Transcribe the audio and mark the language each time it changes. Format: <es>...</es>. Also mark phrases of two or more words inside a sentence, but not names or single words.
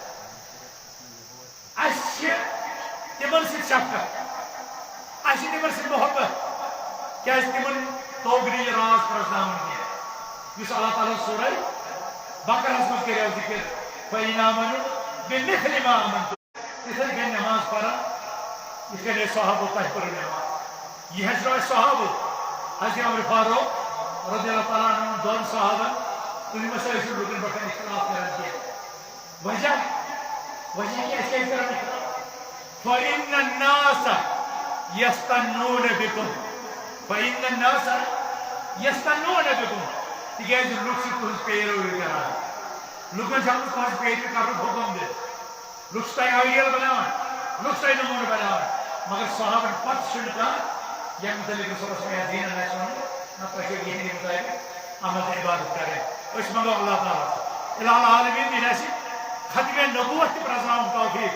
<ks>اسہِ چھِ تمن سۭتۍ شفقت اسہِ تمن سۭتۍ محبت کیٛازِ تمن توٚگ نہٕ یہِ راز پرٛزناوُن کینٛہہ یُس اللہ تعالیٰ سورہ بقرہس منٛز کریو ذکر</ks> <ar>فَإِنْ آمَنُوا بِمِثْلِ مَا آمَنْتُمْ</ar> <ks>تِتھَے کٔنۍ نماز پران یِتھ کٔنۍ ٲسۍ صحابو تۄہہِ پٔرٕو نماز یہِ ہیٚچھنٲو اَسہِ صحابو حضرت عمر فاروق</ks> <ar>رضی اللہ تعالیٰ عنہ</ar> <ks>دۄن صحابن تُہۍ مہ سا ٲسِو لُکن پٮ۪ٹھ اختلاف کران کینٛہہ وجہ کیٛاہ أسۍ کیٛازِ کران اختلاف</ks> <ar>فَإِنَّ النَّاسَ يَسْتَنُّونَ بِكُمْ فَإِنَّ النَّاسَ يَسْتَنُّونَ بِكُمْ</ar> <ks>تِکیٛازِ لُکھ چھِ تُہنٛز پیروی کران لُکن چھِ آمٕژ تُہنٛز پیروی کرنُک حُکم دِتھ لُکھ چھِ تۄہہِ اَویل بناوان لُکھ چھِ تۄہہِ نموٗنہٕ بناوان مگر صحابن پتہٕ چھُنہٕ کانٛہہ ییٚمہِ مُتعلِق رسول</ks> <ar>صلی اللہ علیہ وسلم</ar> <ks>آسہِ ووٚنمُت نہ تۄہہِ چھو یِہنٛدِ مُطٲبِق عمل تہٕ عبادت کرٕنۍ أسۍ منٛگو</ks> <ar>اللہ تعالیٰ الٰہ العالمیٖن</ar> <ks>دِنۍ اَسہِ ختمِ نبوت تہِ پرٛزناونُک توفیٖق</ks>